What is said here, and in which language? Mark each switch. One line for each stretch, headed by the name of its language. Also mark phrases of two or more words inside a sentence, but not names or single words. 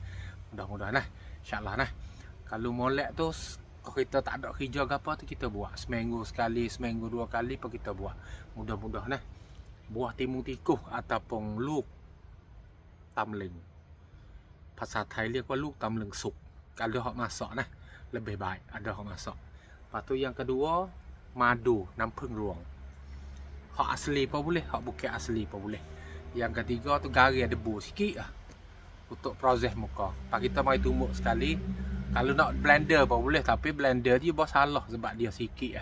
Malay: Mudah-mudahan nah. Insya-Allah nah. Kalau molek tu kita tak ada kerja ke apa tu kita buat seminggu sekali, seminggu 2 kali pun kita buat. Mudah-mudahan nah. Buah timun tikuh ataupun
Thai: ลูกตำลึง.
Malay: Bahasa Thai
Thai: รียกว่าลูกตำลึงสุก.
Malay: Kalau hok masak nah lebih baik ada hok masak. Lepas tu yang kedua madu nampung ruang. Hak asli pun boleh, hak bukan asli pun boleh. Yang ketiga tu garam debu sikit lah. Untuk proses muka. Pak kita mai tumbuk sekali. Kalau nak blender pun boleh, tapi blender dia buat salah sebab dia sikit lah.